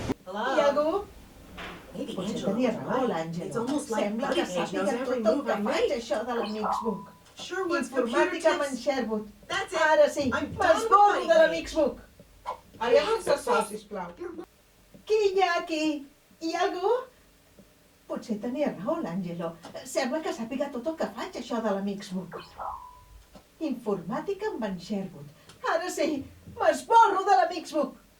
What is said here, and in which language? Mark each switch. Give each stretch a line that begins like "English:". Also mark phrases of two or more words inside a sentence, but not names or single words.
Catalan: Hi ha algú?
English: Maybe
Catalan: Potser Angela tenia
English: was
Catalan: raó,
English: right. It's
Catalan: l'Àngelo.
English: almost like
Catalan: Sembla que
English: Buddy Page knows
Catalan: sàpiga
English: every
Catalan: tot el
English: move
Catalan: que
English: I
Catalan: faig,
English: make.
Catalan: això de l'Amixbook.
English: Sure wants computer
Catalan: Informàtica amb en
English: tips.
Catalan: Sherwood.
English: That's it.
Catalan: Ara sí,
English: I'm done
Catalan: m'esborro
English: with
Catalan: de
English: Buddy
Catalan: l'Amixbook. Aviam això, sisplau. Qui hi ha aquí? Hi ha algú? Potser tenia raó, l'Àngelo. Sembla que sàpiga tot el que faig, això de l'Amixbook. Informàtica amb en Sherwood. Ara sí, m'esborro de l'Amixbook.